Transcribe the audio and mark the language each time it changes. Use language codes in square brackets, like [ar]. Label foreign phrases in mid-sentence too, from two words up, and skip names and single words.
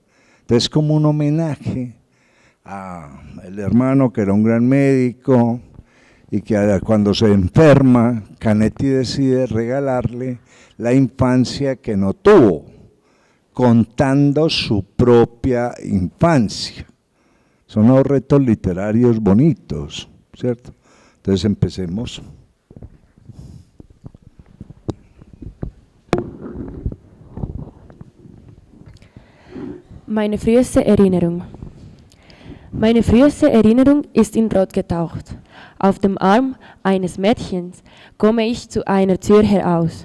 [es] Entonces, como un homenaje al hermano que era un gran médico y que cuando se enferma, Canetti decide regalarle la infancia que no tuvo, contando su propia infancia. Son unos retos literarios bonitos, ¿cierto? Entonces empecemos. [de] Meine früheste Erinnerung. Meine früheste Erinnerung ist in Rot getaucht. Auf dem Arm eines Mädchens komme ich zu einer Tür heraus.